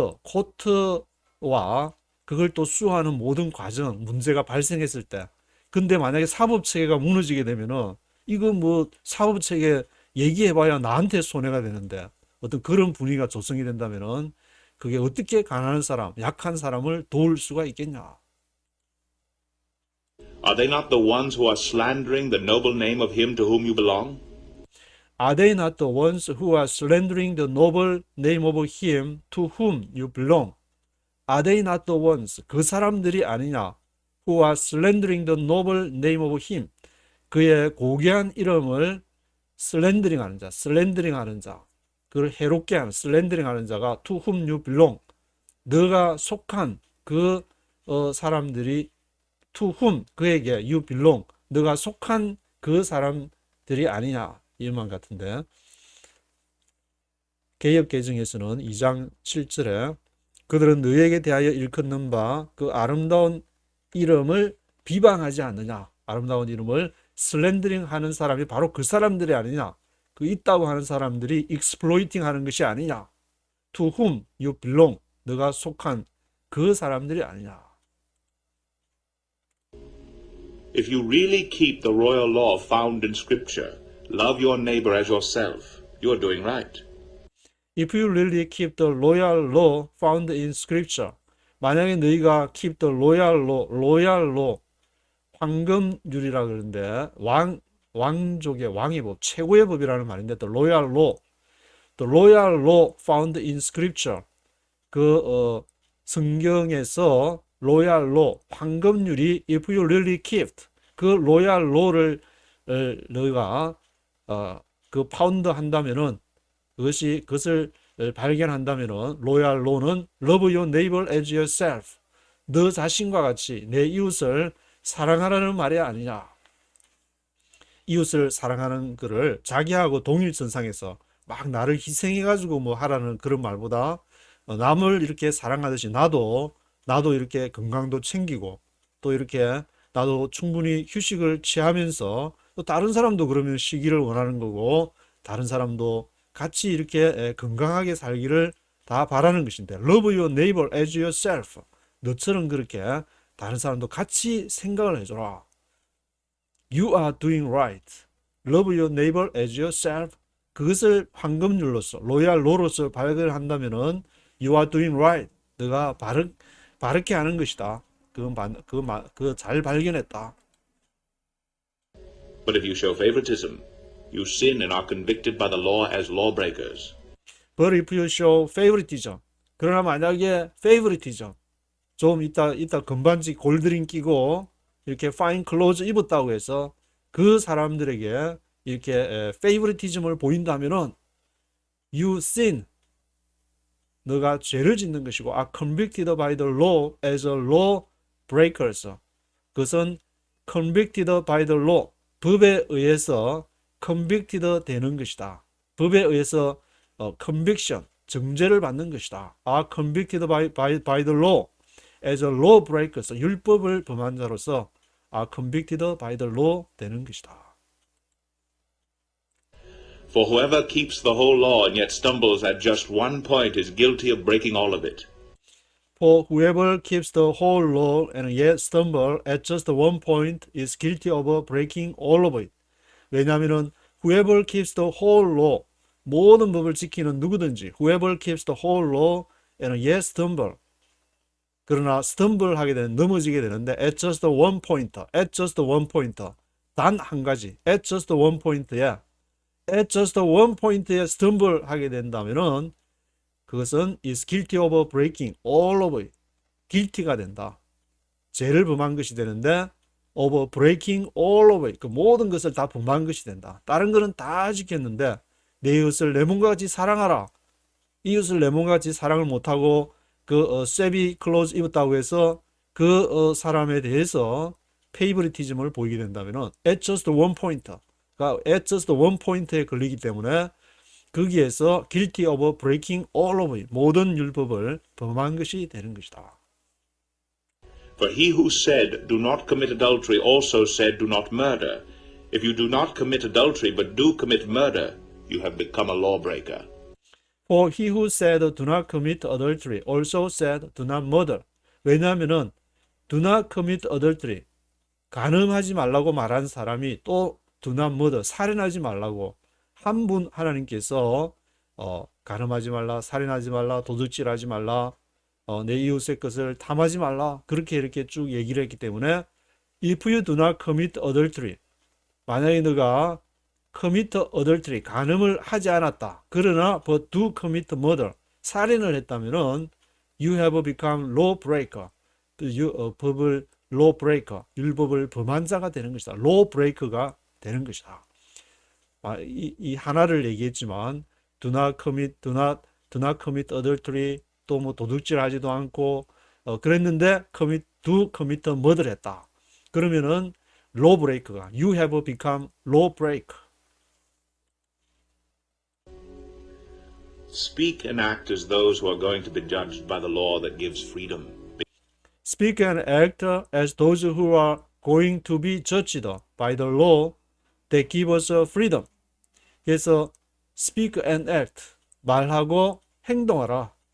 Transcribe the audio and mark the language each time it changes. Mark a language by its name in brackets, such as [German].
[Korean] 코트와 그걸 또 수호하는 모든 과정, 문제가 발생했을 때, 근데 만약에 사법체계가 무너지게 되면은, 이거 사법체계 얘기해봐야 나한테 손해가 되는데, 어떤 그런 분위기가 조성이 된다면은 그게 어떻게 가난한 사람, 약한 사람을 도울 수가 있겠냐. [English] Are they not the ones who are slandering the noble name of him to whom you belong? Are they not the ones who are slandering the noble name of him to whom you belong? Are they not the ones, [Korean] 그 사람들이 아니냐? [English] Who are slandering the noble name of him, [Korean] 그의 고귀한 이름을 슬렌더링 하는 자, 슬렌더링 하는 자, 그걸 해롭게 하는, 슬렌더링 하는 자가 [English] to whom you belong, [Korean] 너가 속한 그 사람들이, to whom, 그에게, you belong, 너가 속한 그 사람들이 아니냐, 이 말 같은데, 개역개정에서는 2장 7절에 그들은 너에게 대하여 일컫는 바 그 아름다운 이름을 비방하지 않느냐, 아름다운 이름을 슬렌더링 하는 사람이 바로 그 사람들이 아니냐, 그 있다고 하는 사람들이 exploiting 하는 것이 아니냐, [English] to whom you belong, [Korean] 너가 속한 그 사람들이 아니냐. [English] If you really keep the royal law found in Scripture, love your neighbor as yourself, you are doing right. If you really keep the royal law found in scripture, [Korean] 만약에 너희가 [English] keep the royal law, [Korean] 황금률이라 그러는데, 왕족의 왕의 법, 최고의 법이라는 말인데, [English] the royal law found in scripture, [Korean] 성경에서 royal law, 황금률이, [English] if you really kept, [Korean] 그 royal law를 너희가 파운드 한다면은, 그것을 발견한다면은, 로얄 로는 [English] love your neighbor as yourself, [Korean] 너 자신과 같이 내 이웃을 사랑하라는 말이 아니냐. 이웃을 사랑하는 것을 자기하고 동일선상에서 막 나를 희생해가지고 하라는 그런 말보다, 남을 이렇게 사랑하듯이 나도 이렇게 건강도 챙기고, 또 이렇게 나도 충분히 휴식을 취하면서, 또 다른 사람도 그러면 쉬기를 원하는 거고, 다른 사람도 같이 이렇게 건강하게 살기를 다 바라는 것인데, [English] love your neighbor as yourself, [Korean] 너처럼 그렇게 다른 사람도 같이 생각을 해줘라. [English] You are doing right. Love your neighbor as yourself. [Korean] 그것을 황금률로서, 로얄 로로서 발견한다면은 [English] you are doing right. [Korean] 너가 바르게 하는 것이다. 그거 잘 발견했다. [English] But if you show favoritism, you sin and are convicted by the law as lawbreakers. But if you show favoritism, [Korean] 그러나 만약에 favoritism, 좀 이따 건반지 골드링 끼고 이렇게 [English] fine clothes [Korean] 입었다고 해서 그 사람들에게 이렇게 페이버리티즘을 보인다면은 [English] you sin, [Korean] 너가 죄를 짓는 것이고 [English] are convicted by the law as a law breakers. [Korean] 그것은 [English] convicted by the law, [Korean] 법에 의해서 convicted 되는 것이다. 법에 의해서 conviction, 정죄를 받는 것이다. [English] are convicted by the law as a law breakers. [Korean] 율법을 범한 자로서 [English] are convicted by the law [Korean] 되는 것이다. [English] For whoever keeps the whole law and yet stumbles at just one point is guilty of breaking all of it. For whoever keeps the whole law and yet stumble at just one point is guilty of breaking all of it. 왜냐하면은 whoever keeps the whole law, [Korean] 모든 법을 지키는 누구든지 [English] whoever keeps the whole law and yet stumble, 그러나 stumble 하게 되는, [Korean] 넘어지게 되는데 [English] at just one point, at just one point, [Korean] 단 한 가지, [English] at just one point에 at just one point에 stumble 하게 된다면은 그것은 is guilty of breaking all of it. [Korean] guilty가 된다. 죄를 범한 것이 되는데 [English] of breaking all of it. [Korean] 그 모든 것을 다 범한 것이 된다. 다른 거는 다 지켰는데 내 이웃을 내 몸과 같이 사랑하라. 이웃을 내 몸과 같이 사랑을 못하고 그 쇠비 클로즈 입었다고 해서 그 사람에 대해서 페이버리티즘을 보이게 된다면은 [English] at just one point. [Korean] 그러니까 [English] at just one point [Korean] 에 걸리기 때문에 거기에서 [English] guilty of breaking all of it, [Korean] 모든 율법을 범한 것이 되는 것이다. [English] For he who said, do not commit adultery, also said, do not murder. If you do not commit adultery, but do commit murder, you have become a lawbreaker. For he who said, do not commit adultery, also said, do not murder. [Korean] 왜냐하면은 [English] do not commit adultery, [Korean] 간음하지 말라고 말한 사람이 또 [English] do not murder, [Korean] 살인하지 말라고 한 분 하나님께서 간음하지 말라, 살인하지 말라, 도둑질하지 말라, 내 이웃의 것을 탐하지 말라, 그렇게 이렇게 쭉 얘기를 했기 때문에 [English] if you do not commit adultery, [Korean] 만약에 너가 commit adultery, 간음을 하지 않았다. [English] 그러나 but do commit murder, [Korean] 살인을 했다면은 [English] you have become lawbreaker, 법을 lawbreaker, [Korean] 율법을 범한 자가 되는 것이다. lawbreaker가 되는 것이다. 이 하나를 얘기했지만 [English] do not commit adultery, [Korean] 또 뭐 도둑질하지도 않고 그랬는데 [English] do commit murder [Korean] 했다. 그러면은 [English] lawbreaker가 you have become lawbreaker. Speak and act as those who are going to be judged by the law that gives freedom. Speak and act as those who are going to be judged by the law that give us freedom. [Korean] 그래서 [English] speak and act, [Korean] 말하고 행동하라.